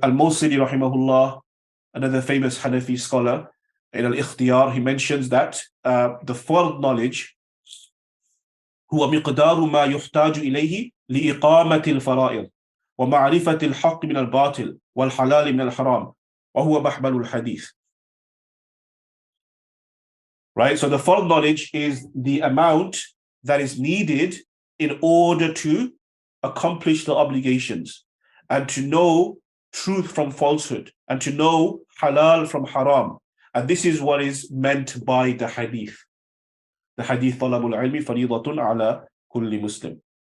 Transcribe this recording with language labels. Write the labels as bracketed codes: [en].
[en] Al-Mawsili rahimahullah, another famous Hanafi scholar, in al-Ikhtiyar, he mentions that the fard knowledge [ar] هو مقدار ما يحتاج إليه لإقامة الفرائض ومعرفة الحق من الباطل والحلال من الحرام وهو محمل الحديث. [en] Right? So the fard knowledge is the amount that is needed in order to accomplish the obligations and to know truth from falsehood and to know halal from haram. And this is what is meant by the hadith. The hadith [ar] طلب العلم فريضة على كل مسلم.